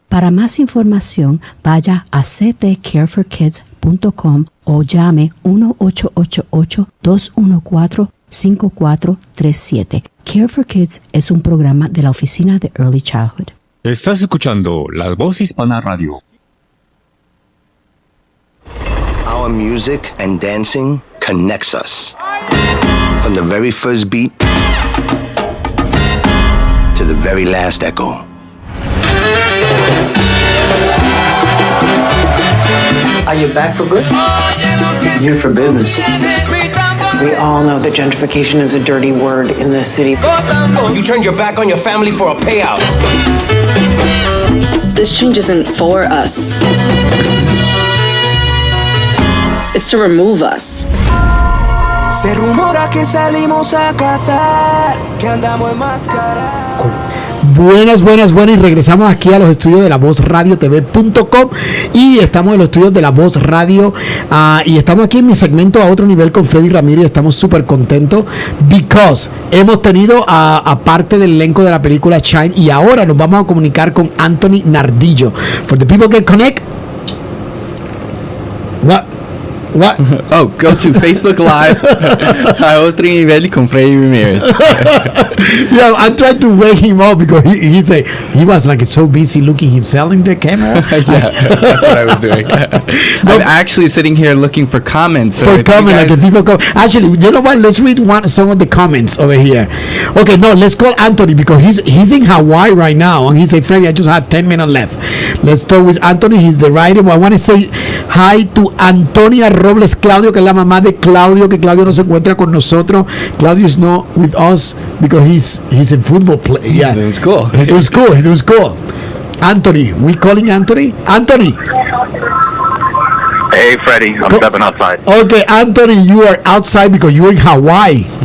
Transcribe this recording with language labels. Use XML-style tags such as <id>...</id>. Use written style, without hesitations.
<es>Para más información, vaya a ctcareforkids.com o llame 1-888-214-5437. Care for Kids es un programa de la Oficina de Early Childhood. Estás escuchando La Voz Hispana Radio.</es> <en>Our music and dancing connects us. From the very first beat to the very last echo. Are you back for good? Here for business. We all know that gentrification is a dirty word in this city. You turned your back on your family for a payout. This change isn't for us. It's to remove us.</en> <es>Se rumora que salimos a cazar, que andamos en máscara. Buenas, y regresamos aquí a los estudios de la voz radio tv.com y estamos en los estudios de la voz radio y estamos aquí en mi segmento A Otro Nivel con Fressy Ramírez. Estamos súper contentos because hemos tenido a parte del elenco de la película Shine y ahora nos vamos a comunicar con Anthony Nardillo.</es> <en>For the people that connect, what? Oh, go to Facebook Live.</en> <es>A Otro Nivel con Fressy Ramírez.</es> <en>Yeah, I tried to wake him up because he was like so busy looking himself in the camera. Yeah, that's what I was doing. I'm actually sitting here looking for comments. For comments, like people come. Actually, you know what? Let's read some of the comments over here. Okay, no, let's call Anthony because he's in Hawaii right now, and he said, "Freddy, I just have 10 minutes left." Let's start with Anthony. He's the writer. I want to say hi to</en> <es>Antonia Robles Claudio, que es la mamá de Claudio, que Claudio no se encuentra con nosotros.</es> <en>Claudio is not with us because he's in football play. Yeah, it was cool. It was cool. Anthony, we calling Anthony? Anthony. Hey, Freddie, I'm stepping outside. Okay, Anthony, you are outside because you're in Hawaii.</en>